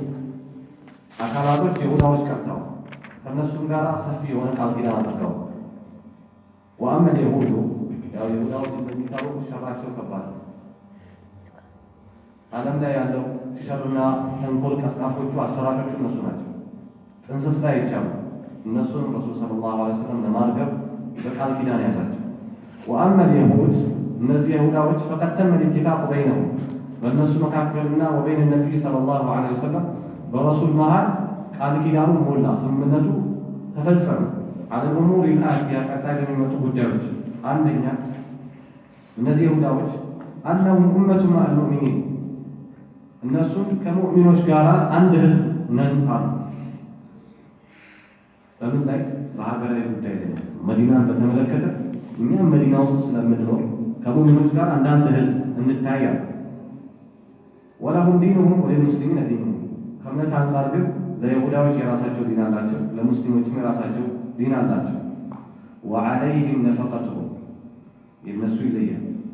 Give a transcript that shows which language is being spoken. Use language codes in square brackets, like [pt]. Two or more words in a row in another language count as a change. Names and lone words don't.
[am] አካላቶች የሁዳዎች ቀርተው ከእነሱም ጋር ሰፊ የሆነ ቃል ኪዳን አድርገው [ar] وأما اليهود [am] ያው የሁዳዎች እንደሚታወቁ ሸራቸው ከባድ ነው። ዓለም ላይ ያለው ሸርና ተንኮል ቀስቃሾቹ አሰራጮቹ እነሱ ናቸው። ጥንስስ ላይ ይቻሉ እነሱን [ar] رسول صلى الله عليه وسلم [am] ለማርገብ በቃል ኪዳን ያዛቸው። [ar] وأما اليهود [am] እነዚህ የሁዳዎች [ar] فقد تم الاتفاق بينهم [am] በእነሱ መካከልና [ar] وبين النبي صلى الله عليه وسلم [am] በረሱል መሃል ቃል ኪዳኑ ሞላ፣ ስምምነቱ ተፈጸመ። አለ ኡሙር الآتية ቀጣይ በሚመጡ ጉዳዮች አንደኛ እነዚህ የሁዳዎች [ar] أنهم أمة مع المؤمنين [am] እነሱን ከሙእሚኖች ጋር አንድ ህዝብ ነን አሉ። በምን ላይ? በሀገራዊ ጉዳይ ላይ መዲናን በተመለከተ እኛም መዲና ውስጥ ስለምንኖር ከሙእሚኖች ጋር አንዳንድ ህዝብ እንታያለን። [ar] ولهم دينهم وللمسلمين دينهم [am] ከእምነት አንጻር ግን ለይሁዳዎች የራሳቸው ዲን አላቸው፣ ለሙስሊሞችም የራሳቸው ዲን አላቸው። [ar] وعليهم نفقتهم [am] የነሱ ይለያል።